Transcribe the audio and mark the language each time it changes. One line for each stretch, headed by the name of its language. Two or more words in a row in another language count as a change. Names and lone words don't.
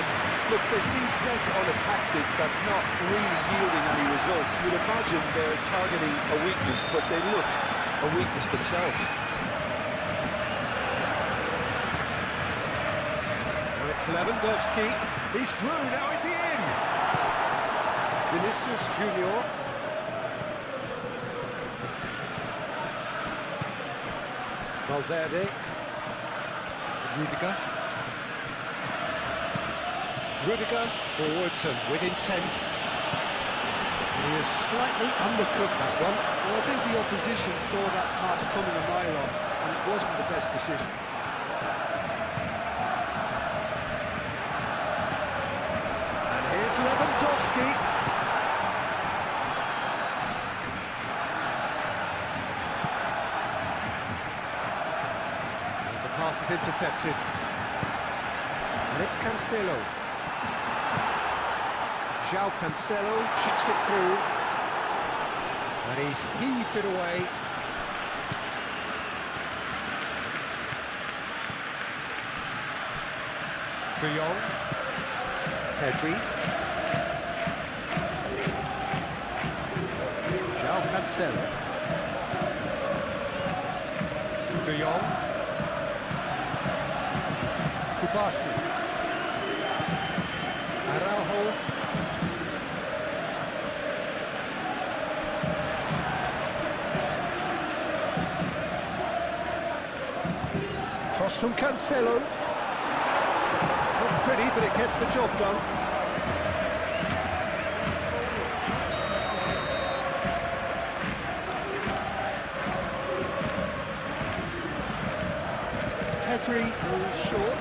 English: Look, they seem set on a tactic that's not really yielding any results. You'd imagine they're targeting a weakness, but they look a weakness themselves. Lewandowski, he's through, now is he in? Vinicius Junior. Valverde. Rudiger forwards and with intent. He is slightly undercooked, that one. Well, I think the opposition saw that pass coming a mile off, and it wasn't the best decision. And here's Lewandowski. And the pass is intercepted. And it's Cancelo. João Cancelo chips it through. And he's heaved it away. De Jong. Pedri. João Cancelo. De Jong. Kubasi. Araujo. Cross from Cancelo. Not pretty, but it gets the job done. Pedri moves short.